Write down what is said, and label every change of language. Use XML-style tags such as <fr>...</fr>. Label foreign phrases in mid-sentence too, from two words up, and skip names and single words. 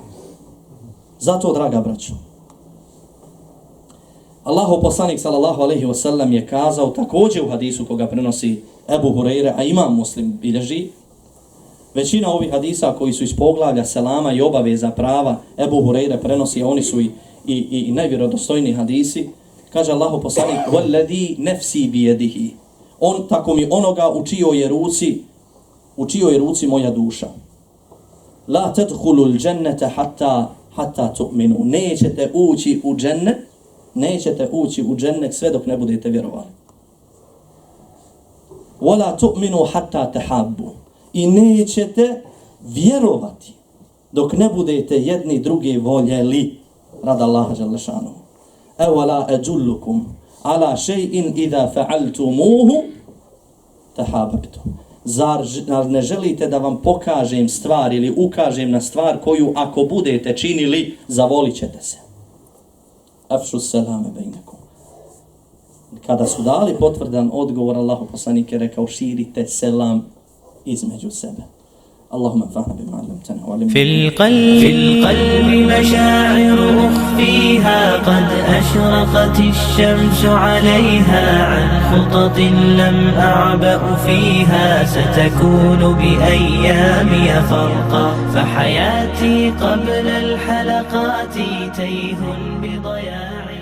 <bs>Zato, draga braćo, Allahov poslanik</bs> <ar>صلى الله عليه وسلم</ar> <bs>je kazao također u hadisu koga prenosi Ebu Hureyre, a Imam Muslim bilježi. Većina ovih hadisa koji su iz poglavlja selama i obaveza prava Ebu Hureyre prenosi, a oni su i najvjerodostojniji hadisi. Kaže Allahov poslanik:</bs> <ar>"والذي نفسي بيده."</ar> <bs>On, tako mi onoga u čijoj je ruci moja duša.</bs> <ar>لا تدخلوا الجنة حتى تؤمنوا.</ar> <bs>Nećete ući u džennet sve dok ne budete vjerovali.</bs> <ar>ولا تؤمنوا حتى تحابوا.</ar> <bs>I nećete vjerovati dok ne budete jedni druge voljeli radi Allaha</bs> <ar>جل شأنه. أولا أدلكم على شيء إذا فعلتموه تحاببتم.</ar> <bs>Zar ne želite da vam pokažem stvar ili ukažem na stvar koju ako budete činili, zavolit ćete se?</bs> <ar>أفشوا السلام بينكم.</ar> <bs>Kada su dali potvrdan odgovor, Allahu poslanik je rekao: širite selam između sebe.</bs> <ar>اللهم انفعنا بما علمتنا وعلمنا. في القلب مشاعر أخفيها قد أشرقت الشمس عليها عن خطط لم أعبأ فيها ستكون بأيامي فرقا فحياتي قبل الحلقات تيه بضياء</ar>